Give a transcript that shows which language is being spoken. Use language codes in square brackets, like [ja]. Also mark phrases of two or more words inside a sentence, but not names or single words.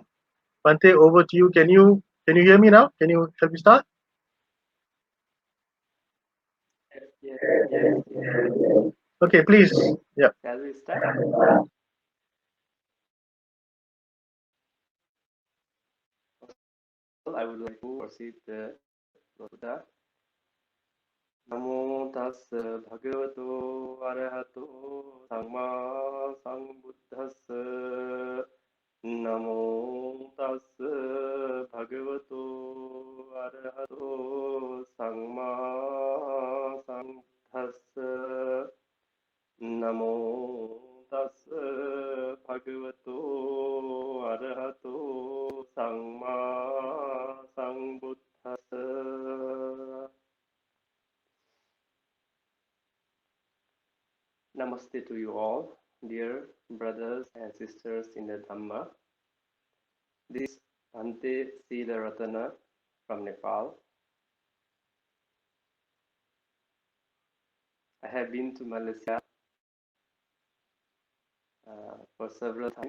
[en] Bhante, over to you. Can you hear me now? Shall we start? Yes. Okay, please. Yeah. Shall we start? Well, I would like to proceed Buddha. [pi] Namo tassa bhagavato arahato samma sambuddhassa. Namo tassa bhagavato arahato samma sambuddhassa. Namo tassa bhagavato arahato samma sambuddhassa. [en] Namaste to you all, dear brothers and sisters in the Dhamma. This is Bhante Seelarathana from Nepal. I have been to Malaysia for several times.